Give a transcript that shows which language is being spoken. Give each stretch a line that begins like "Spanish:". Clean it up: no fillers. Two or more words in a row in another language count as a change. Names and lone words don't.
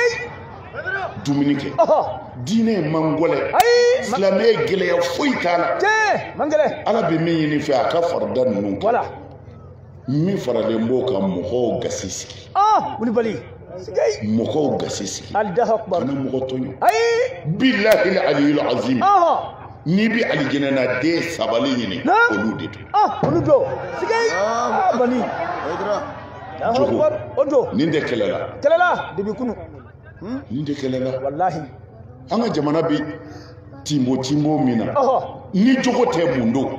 Bambara: Dumuni kɛ. Diinɛ man gɔlɛ. Silamɛ gɛlɛya foyi t'a la. Man gɛlɛ. Ala bɛ min ɲini fɛ a ka farida ninnu. Voilà. Min faralen b'o kan mɔgɔw gasi sigi. Wulibali. Mɔgɔw gasi sigi.
Arabic: الله أكبر.
Bambara: Kana mɔgɔ tɔɲɔ.
Arabic: بالله العلي العظيم.
Bambara: N'i bɛ alijinɛ na den sabali ɲini olu de don. Olu don. Siga. Bani.
Arabic: الله أكبر.
Bambara: O don. Nin tɛ kɛlɛ la. Kɛlɛ la depuis kunu. Nin tɛ kɛlɛ la. Wallahi. An ka jamana bɛ timbo min na ni jogo tɛ mun don.